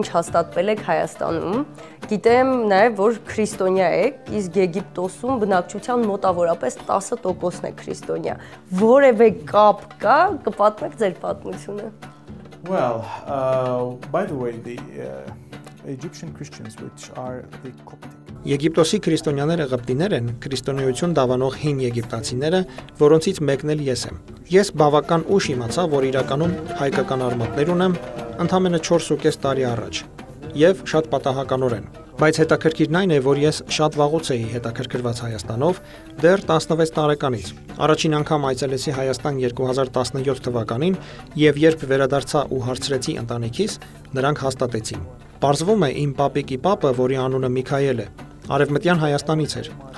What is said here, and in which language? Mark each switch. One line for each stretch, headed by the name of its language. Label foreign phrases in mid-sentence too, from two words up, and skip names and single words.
Armenian: հաստատվել եք Հայաստանում։ Գիտեմ նաև, որ քրիստոնյա եք, իսկ Եգիպտոսում բնակչության մոտավորապես 10%-ն է քրիստոնյա։ Որևէ կապ կա, կպատմեք ձեր պատմությունը։
English: Well, by the way, the Egyptian Christians, which are the Coptic.
Armenian: Եգիպտոսի քրիստոնյաները ղպտիներ են, քրիստոնեություն դավանող հին եգիպտացիները, որոնցից մեկն էլ ես եմ։ Ես բավական ուշ իմացա, որ իրականում հայկական արմատներ ունեմ, ընդամենը 4.5 տարի առաջ, եւ շատ պատահականորեն։ Բայց հետաքրքիրն այն է, որ ես շատ վաղուց էի հետաքրքրված Հայաստանով, դեռ 16 տարեկանից։ Առաջին անգամ այցելեցի Հայաստան 2017 թվականին, եւ երբ վերադարձա ու հարցրեցի ընտանիքիս, նրանք հաստատեցին։ Պարզվում է իմ պապիկի պապը, որի անունը Միքայել է, Արևմտյան Հայաստանից էր։